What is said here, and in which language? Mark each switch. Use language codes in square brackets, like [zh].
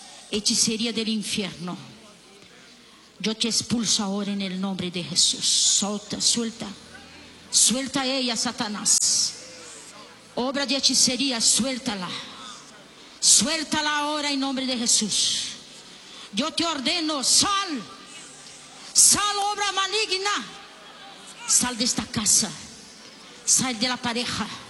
[es] Hechicería del infierno. [pt] Eu te expulso agora em nome de Jesus. [es] Solta, suelta. Suelta ella, Satanás. Obra de hechicería, suéltala. Suéltala ahora en nombre de Jesús. Yo te ordeno, sal. Sal, obra maligna. Sal de esta casa. Sal de la pareja.